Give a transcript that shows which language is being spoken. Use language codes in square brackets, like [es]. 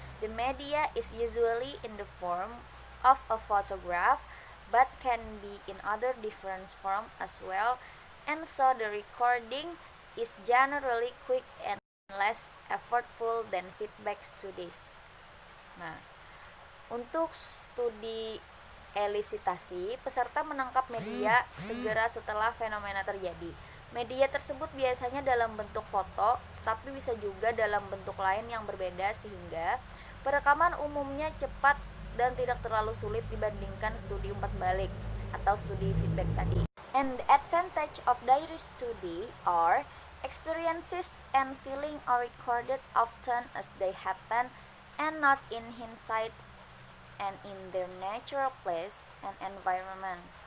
[en] The media is usually in the form of a photograph, but can be in other different forms as well, and so the recording is generally quick and less effortful than feedback studies. [id] Nah, untuk studi elisitasi, peserta menangkap media segera setelah fenomena terjadi. Media tersebut biasanya dalam bentuk foto, tapi bisa juga dalam bentuk lain yang berbeda sehingga perekaman umumnya cepat dan tidak terlalu sulit dibandingkan studi umpan balik atau studi feedback tadi. [en] And the advantage of diary study are experiences and feelings are recorded often as they happen and not in hindsight and in their natural place and environment.